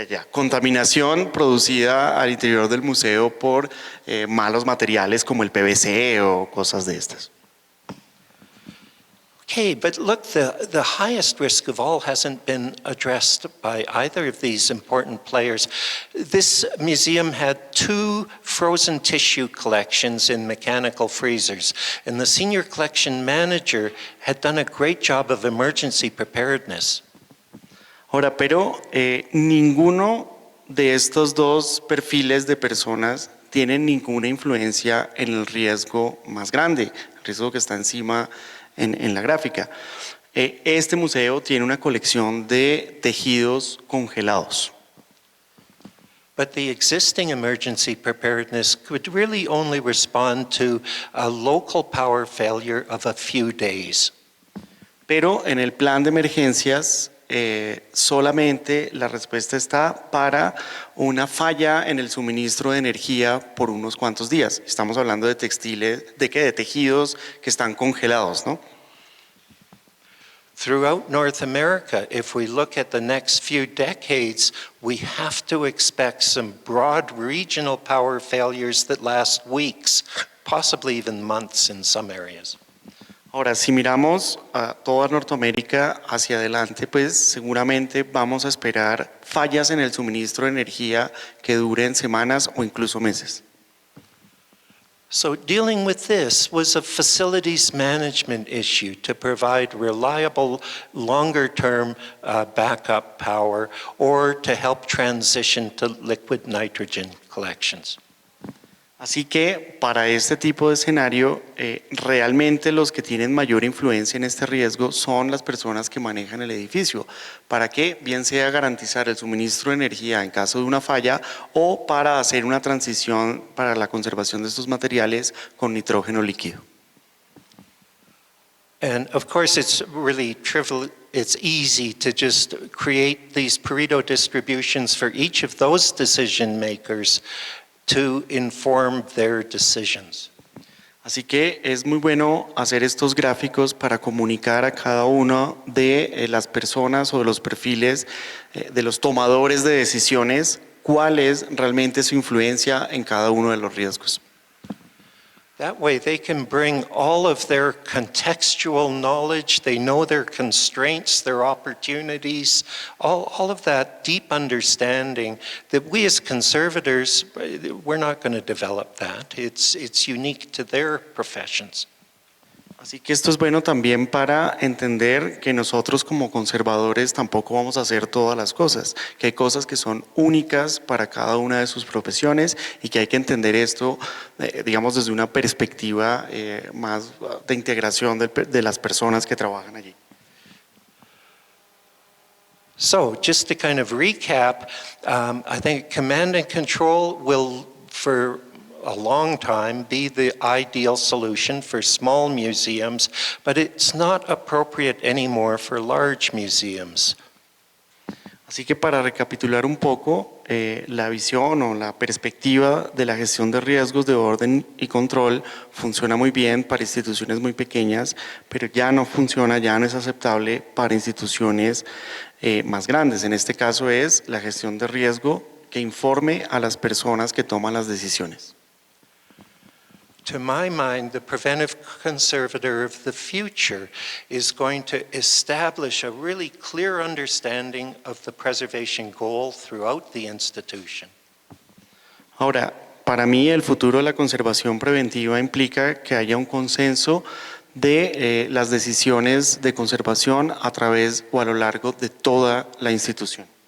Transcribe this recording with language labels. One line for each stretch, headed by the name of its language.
Spanish: Contaminación producida al interior del museo por malos materiales como el PVC o cosas de estas.
English: Okay, but look, the highest risk of all hasn't been addressed by either of these important players. This museum had 2 frozen tissue collections in mechanical freezers, and the senior collection manager had done a great job of emergency preparedness.
Spanish: Ahora, pero ninguno de estos dos perfiles de personas tienen ninguna influencia en el riesgo más grande, el riesgo que está encima en la gráfica. Este museo tiene una colección de tejidos congelados.
English: But the existing emergency preparedness could really only respond to a local power failure of a few days.
Spanish: Pero en el plan de emergencias solamente la respuesta está para una falla en el suministro de energía por unos cuantos días. Estamos hablando de textiles, de tejidos que están congelados, ¿no?
English: Throughout North America, if we look at the next few decades, we have to expect some broad regional power failures that last weeks, possibly even months in some areas.
Spanish: Ahora, si miramos a toda Norteamérica hacia adelante, pues seguramente vamos a esperar fallas en el suministro de energía que duren semanas o incluso meses.
English: So dealing with this was a facilities management issue to provide reliable, longer-term backup power or to help transition to liquid nitrogen collections.
Spanish: Así que para este tipo de escenario, realmente los que tienen mayor influencia en este riesgo son las personas que manejan el edificio, para que bien sea garantizar el suministro de energía en caso de una falla o para hacer una transición para la conservación de estos materiales con nitrógeno líquido.
English: And of course it's really trivial, it's easy to just create these Pareto distributions for each of those decision makers to inform their decisions.
Spanish: Así que es muy bueno hacer estos gráficos para comunicar a cada una de las personas o de los perfiles de los tomadores de decisiones cuál es realmente su influencia en cada uno de los riesgos.
English: That way they can bring all of their contextual knowledge, they know their constraints, their opportunities, all of that deep understanding that we as conservators, we're not going to develop that. It's unique to their professions.
Spanish: Así que esto es bueno también para entender que nosotros como conservadores tampoco vamos a hacer todas las cosas, que hay cosas que son únicas para cada una de sus profesiones y que hay que entender esto, digamos, desde una perspectiva más de integración de las personas que trabajan allí.
English: So just to kind of recap, I think command and control will, for a long time, be the ideal solution for small museums, but it's not appropriate anymore for large museums.
Spanish: Así que para recapitular un poco, la visión o la perspectiva de la gestión de riesgos de orden y control funciona muy bien para instituciones muy pequeñas, pero ya no funciona, ya no es aceptable para instituciones más grandes. En este caso es la gestión de riesgo que informe a las personas que toman las decisiones.
English: To my mind, the preventive conservator of the future is going to establish a really clear understanding of the preservation goal throughout the institution.
Spanish: Ahora, para mí el futuro de la conservación preventiva implica que haya un consenso de las decisiones de conservación a través o a lo largo de toda la institución.